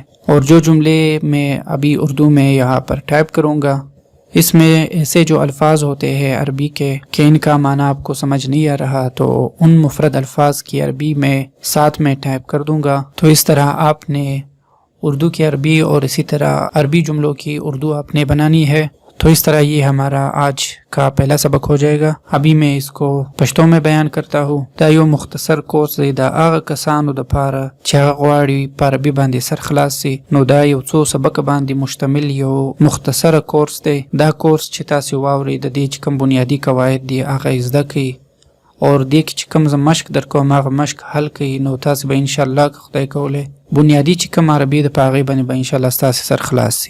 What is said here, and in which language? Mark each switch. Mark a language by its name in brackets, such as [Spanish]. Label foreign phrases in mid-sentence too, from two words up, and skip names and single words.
[Urdu] اور جو جملے میں ابھی اردو میں یہاں پر ٹائپ کروں گا، اس میں ایسے جو الفاظ ہوتے ہیں عربی کے کہ ان کا معنی آپ کو سمجھ نہیں آ رہا، تو ان مفرد الفاظ کی عربی میں ساتھ میں ٹائپ کر دوں گا۔ تو اس طرح آپ نے اردو کی عربی اور اسی طرح عربی جملوں کی اردو آپ نے بنانی ہے۔ تو اس طرح یہ ہمارا آج کا پہلا سبق ہو جائے گا۔ ابھی میں اس کو پشتو میں بیان کرتا ہوں۔ [Pashto] دا یو مختصر کورس دی دا هغه کسانو د پاره چې هغه غواړي په عربي باندې سر خلاص سي، نو دا یو څو سبق باندې مشتمل یو مختصر کورس دی۔ دا کورس چې تاسو واورئ د دې چې کوم بنیادی قواعد دي هغه زده کړئ، اور دې کې چې کوم زه مشق درکوم هغه مشق حل کړئ، نو تاسو به انشاءالله که خدای کولی بنیادی چې کوم عربي د په هغې باندې به انشاءالله ستاسې سر خلاص سي۔